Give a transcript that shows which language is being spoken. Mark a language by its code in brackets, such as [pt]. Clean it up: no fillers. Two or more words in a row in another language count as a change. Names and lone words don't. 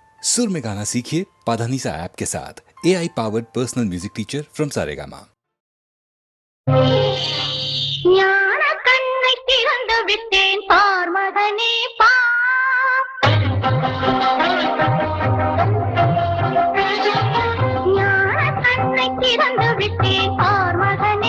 [hi] सुर में गाना सीखिए पाधानीसा ऐप के साथ। [en] AI powered personal music teacher from [hi] सारेगामा। [ta] ஞான கண்ணை திறந்து விட்டேன் பார் மகனே ஞான கண்ணை திறந்து விட்டேன் பார் மகனே